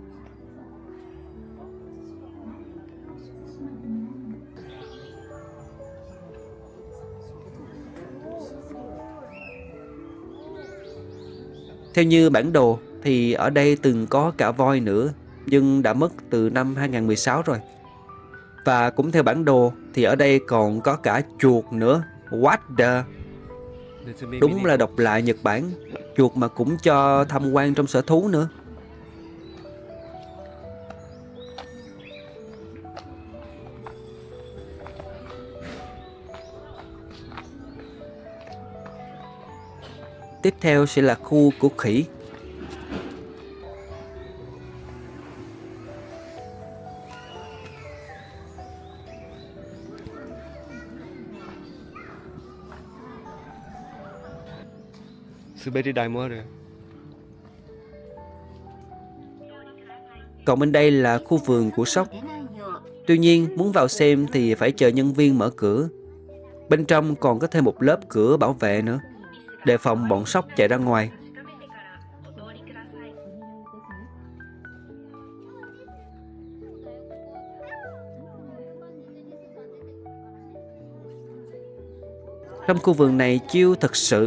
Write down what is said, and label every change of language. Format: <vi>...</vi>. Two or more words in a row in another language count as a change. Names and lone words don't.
<vi>Theo như bản đồ thì ở đây từng có cả voi nữa, nhưng đã mất từ năm 2016 rồi. Và cũng theo bản đồ thì ở đây còn có cả chuột nữa.</vi> <en>What the?</en> <ja>ネズミ</ja> <vi>Đúng là độc lạ Nhật Bản. Chuột mà cũng cho tham quan trong sở thú nữa. Tiếp theo sẽ là khu của khỉ.</vi> <ja>滑り台もある</ja> <vi>Còn bên đây là khu vườn của sóc. Tuy nhiên muốn vào xem thì phải chờ nhân viên mở cửa. Bên trong còn có thêm một lớp cửa bảo vệ nữa, đề phòng bọn sóc chạy ra ngoài. Trong khu vườn này chill thật sự.</vi>